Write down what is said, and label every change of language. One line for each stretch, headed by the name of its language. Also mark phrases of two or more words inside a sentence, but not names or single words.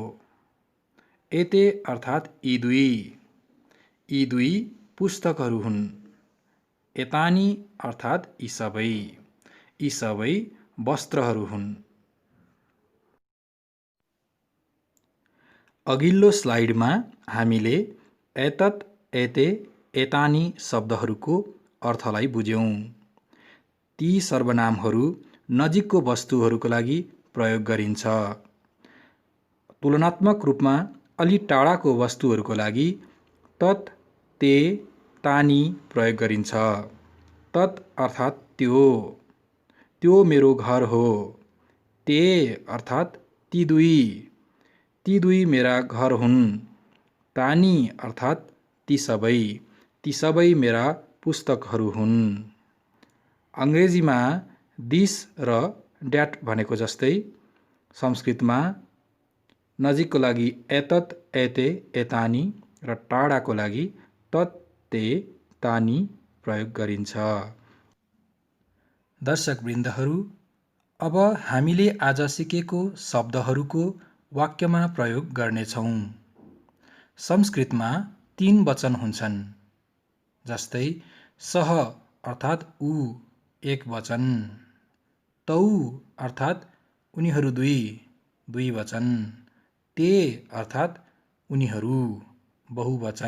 Nepali: एते अर्थात् यी दुई पुस्तकहरू हुन्। एतानि अर्थात् यी सबै वस्त्रहरू हुन्। अघिल्लो स्लाइडमा हामीले
Sanskrit: एतत्, एते, एतानि
Nepali: शब्दहरूको अर्थलाई बुझ्यौं। ती सर्वनामहरू नजिकको वस्तुहरूको लागि प्रयोग गरिन्छ। तुलनात्मक रूपमा अलि टाढाको वस्तुहरूको लागि
Sanskrit: तत्, ते, तानि
Nepali: प्रयोग गरिन्छ। तत् अर्थात् त्यो मेरो घर हो। ते अर्थात् ती दुई मेरा घर हुन्। तानि अर्थात् ती सबै मेरा पुस्तकहरू हुन्। अङ्ग्रेजीमा दिस र द्याट भनेको जस्तै संस्कृतमा नजिकको लागि
Sanskrit: एतत्, एते, एतानि
Nepali: र टाढाको लागि
Sanskrit: तत्, ते, तानि
Nepali: प्रयोग गरिन्छ। दर्शकवृन्दहरू, अब हामीले आज सिकेको शब्दहरूको वाक्यमा प्रयोग गर्नेछौँ। संस्कृतमा 3 वचन हुन्छन्, जस्तै सह अर्थात् ऊ एक वचन, तौ अर्थात् उनीहरू दुई वचन, ते अर्थात् उनीहरू बहुवचन।